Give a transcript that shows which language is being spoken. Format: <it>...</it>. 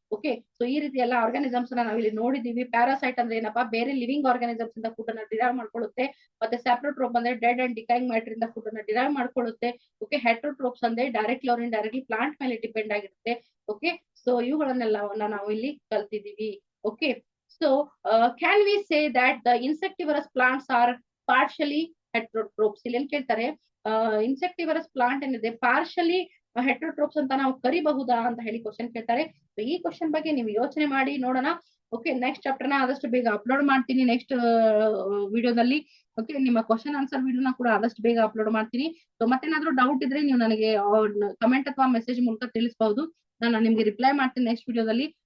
<kn>Okay, so ಈ ರೀತಿ ಎಲ್ಲ ಆರ್ಗಾನಿಸಮ್ಸ್ ನಾವು ಇಲ್ಲಿ ನೋಡಿದೀವಿ. ಪ್ಯಾರಾಸೈಟ್ ಅಂದ್ರೆ ಏನಪ್ಪಾ, ಬೇರೆ ಲಿವಿಂಗ್ ಆರ್ಗಾನಿಸಮ್ಸ್ ಇಂದ ಫುಡ್ ಅನ್ನ ಡಿರೈವ್ ಮಾಡ್ಕೊಳ್ಳುತ್ತೆ. ಮತ್ತೆ ಸ್ಯಾಪ್ರೋಟ್ರೋಪ್ ಅಂದ್ರೆ ಡೆಡ್ ಅಂಡ್ ಡಿಕೈಂಗ್ ಮ್ಯಾಟರ್ ಇಂದ ಫುಡ್ ಅನ್ನ ಡಿರೈವ್ ಮಾಡ್ಕೊಳ್ಳುತ್ತೆ. ಓಕೆ, ಹೆಟ್ರೋಟ್ರೋಪ್ಸ್ ಅಂದ್ರೆ ಡೈರೆಕ್ಟ್ಲಿ ಅವ್ರ ಇಂಡೈರೆಕ್ಟ್ಲಿ ಪ್ಲಾಂಟ್ ಮೇಲೆ ಡಿಪೆಂಡ್ ಆಗಿರುತ್ತೆ. ಓಕೆ, ಸೊ ಇವುಗಳನ್ನೆಲ್ಲ ನಾವು ಇಲ್ಲಿ ಕಲ್ತಿದೀವಿ.</kn> <en>Okay, so can we say that the insectivorous plants are partially heterotrophs?</en> <kn>ಇಲ್ಲಿ ಏನ್ ಕೇಳ್ತಾರೆ, ಇನ್ಸೆಕ್ಟಿವರಸ್ ಪ್ಲಾಂಟ್ ಏನಿದೆ ಪಾರ್ಷಲಿ ಹೆಟರೋಟ್ರೋಪ್ಸ್ ಅಂತ ನಾವು ಕರಿಬಹುದಾ ಅಂತ ಹೇಳಿ ಕ್ವಶನ್ ಕೇಳ್ತಾರೆ. ಈ ಕ್ವಶನ್ ಬಗ್ಗೆ ನೀವು ಯೋಚನೆ ಮಾಡಿ ನೋಡೋಣ. ಓಕೆ, ನೆಕ್ಸ್ಟ್ ಚಾಪ್ಟರ್ ನ ಆದಷ್ಟು ಬೇಗ ಅಪ್ಲೋಡ್ ಮಾಡ್ತೀನಿ ನೆಕ್ಸ್ಟ್ ವಿಡಿಯೋದಲ್ಲಿ. ಓಕೆ, ನಿಮ್ಮ ಕ್ವಶನ್ ಆನ್ಸರ್ ವಿಡಿಯೋನ ಕೂಡ ಆದಷ್ಟು ಬೇಗ ಅಪ್ಲೋಡ್ ಮಾಡ್ತೀನಿ. ಸೊ ಮತ್ತೇನಾದ್ರೂ ಡೌಟ್ ಇದ್ರೆ ನೀವು ನನಗೆ ಕಮೆಂಟ್ ಅಥವಾ ಮೆಸೇಜ್ ಮೂಲಕ ತಿಳಿಸಬಹುದು, ನಾನು ನಿಮ್ಗೆ ರಿಪ್ಲೈ ಮಾಡ್ತೀನಿ ನೆಕ್ಸ್ಟ್ ವಿಡಿಯೋದಲ್ಲಿ.</kn>